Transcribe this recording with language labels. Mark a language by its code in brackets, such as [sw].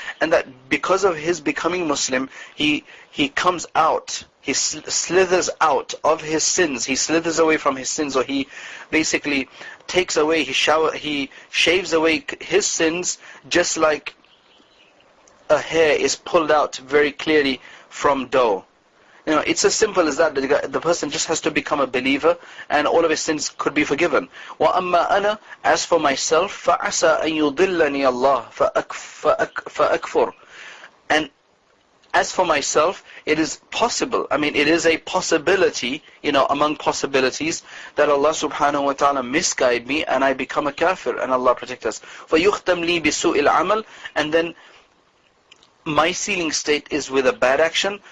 [en] And that because of his becoming Muslim, he comes out, he slithers out of his sins, he slithers away from his sins, or he basically takes away, he shaves away his sins, just like a hair is pulled out very clearly from dough. It's as simple as that. The person just has to become a believer, and all of his sins could be forgiven. [ar] وَأَمَّا أَنَا. [en] As for myself, [ar] فَعَسَىٰ أَن يُضِلَّنِي اللَّهُ فَأَكْفُرُ. [en] And as for myself, it is possible, it is a possibility, among possibilities, that Allah subhanahu wa ta'ala misguide me, and I become a kafir, and Allah protect us. [ar] فَيُخْتَمْ لِي بِسُوءِ الْعَمَلِ. [en] And then my sealing state is with a bad action.